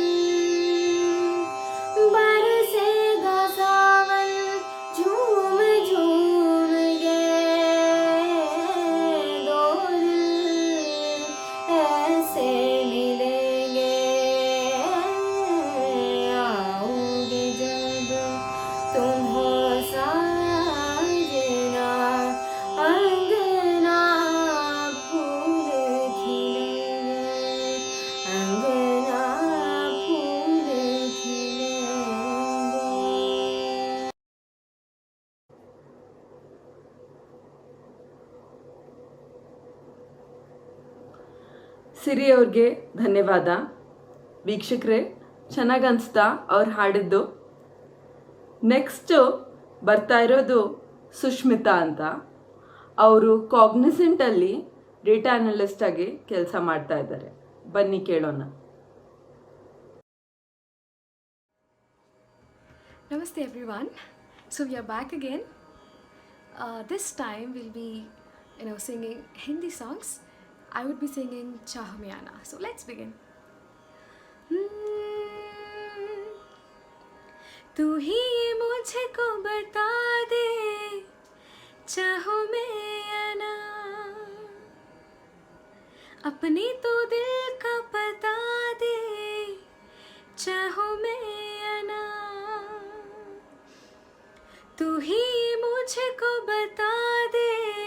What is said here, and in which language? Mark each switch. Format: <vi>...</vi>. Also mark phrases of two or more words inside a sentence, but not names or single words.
<hi>झूम झूम के दो दिल ऐसे मिलेंगे आओगे जब तुम हो साजना अंगना फूल खिलेंगे अंगना फूल खिलेंगे</hi> <kn>ಸಿರಿ ಅವ್ರಿಗೆ ಧನ್ಯವಾದ ವೀಕ್ಷಕರೇ ಚೆನ್ನಾಗಿ ಅನಿಸ್ತಾ ಅವ್ರು ಹಾಡಿದ್ದು ನೆಕ್ಸ್ಟು ಬರ್ತಾ ಇರೋದು ಸುಷ್ಮಿತಾ ಅಂತ ಅವರು ಕಾಗ್ನಿಸೆಂಟಲ್ಲಿ</kn> <en>data analyst</en> <kn>ಆಗಿ ಕೆಲಸ ಮಾಡ್ತಾ ಇದ್ದಾರೆ ಬನ್ನಿ ಕೇಳೋಣ</kn> <en>Namaste everyone. So we are back again. This time we'll be singing Hindi songs. I would be singing Chaho Mein Aana. So let's begin.</en> <hi>तू ही मुझको बता दे चाहो मैं आना अपनी तो दिल का पता दे चाहो मैं आना तू ही मुझको बता दे</hi>